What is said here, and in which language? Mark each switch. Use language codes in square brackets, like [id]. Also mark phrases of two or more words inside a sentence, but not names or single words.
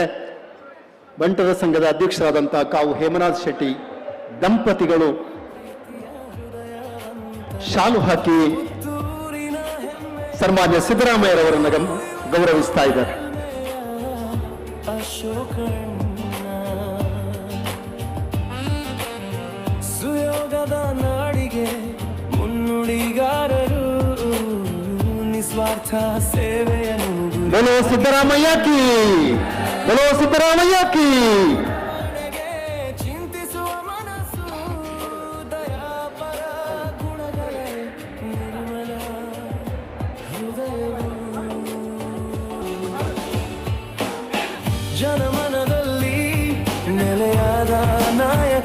[kn] ಬಂಟರ ಸಂಘದ ಅಧ್ಯಕ್ಷರಾದಂತಹ ಕಾವು ಹೇಮನಾಥ್ ಶೆಟ್ಟಿ ದಂಪತಿಗಳು ಶಾಲು ಹಾಕಿ ಸನ್ಮಾನ್ಯ ಸಿದ್ದರಾಮಯ್ಯರವರನ್ನು ಗೌರವಿಸ್ತಾ ಇದ್ದಾರೆ. ಸುಯೋಗದ ನಾಡಿಗೆ ಮುನ್ನುಡಿಗಾರರು, ನಿಸ್ವಾರ್ಥ ಸೇವೆಯನ್ನು. [hi] बोलो सिद्धरामैया की, बोलो सिद्धरामैया की. [kn] ಚಿಂತಿಸುವ ಮನಸ್ಸು, ದಯಾಪರ ಗುಣಗಳ ನಿರ್ಮಲ ಹೃದಯವು, ಜನಮನದಲ್ಲಿ ನೆಲೆಯಾದ ನಾಯಕ.